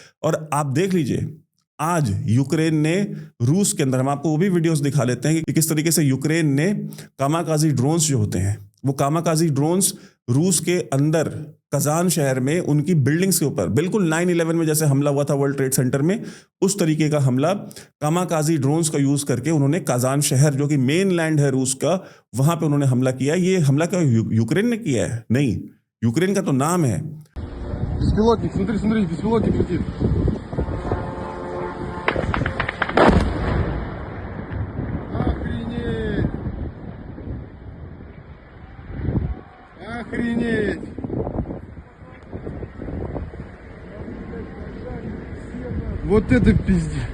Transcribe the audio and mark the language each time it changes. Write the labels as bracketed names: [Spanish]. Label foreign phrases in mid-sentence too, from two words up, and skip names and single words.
[Hindi] और आप देख लीजिए, आज यूक्रेन ने रूस के अंदर, हम आपको वो भी वीडियोस दिखा लेते हैं कि किस तरीके से यूक्रेन ने [English] kamikaze drones [Hindi] जो होते हैं, वो [English] kamikaze drones [Hindi] रूस के अंदर कजान शहर में उनकी बिल्डिंग्स के ऊपर, बिल्कुल 9/11 में जैसे हमला हुआ था वर्ल्ड ट्रेड सेंटर में, उस तरीके का हमला [English] kamikaze drones [Hindi] का यूज करके उन्होंने कजान शहर, जो कि [English] main land [Hindi] है रूस का, वहां पे उन्होंने हमला किया। ये हमला क्या यूक्रेन ने किया है? नहीं, यूक्रेन का तो नाम है। [Russian] Беспилотник, смотри, беспилотник летит. Охренеть! Охренеть! Вот это пиздец!